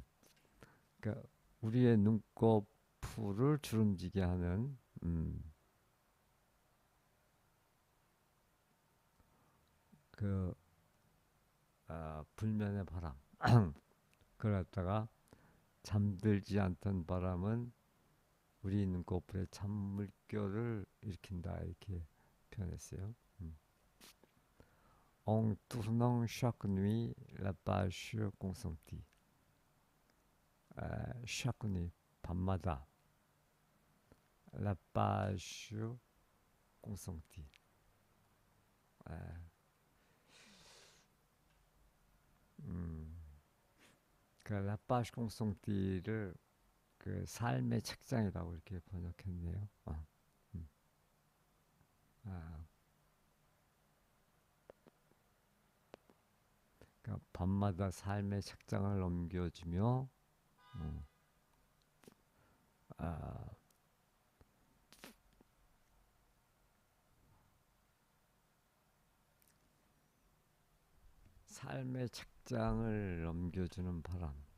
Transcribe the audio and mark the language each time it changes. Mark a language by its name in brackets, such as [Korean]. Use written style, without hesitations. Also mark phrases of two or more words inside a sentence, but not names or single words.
[Korean] 그러니까 우리의 눈꺼풀을 주름지게 하는 그 불면의 바람. 그걸 갖다가 잠들지 않던 바람은 우리 눈꺼풀에 찬물결을 일으킨다 이렇게 표현했어요. [French] En tournant chaque nuit la page consentie. chaque nuit 밤마다 la page consentie. [Korean] 그 [French] la page consentie [Korean] 를 그 삶의 책장이라고 이렇게 번역했네요. 음. 아, 그러니까 밤마다 삶의 책장을 넘겨주며 음, 아, 삶의 책장을 넘겨주는 바람.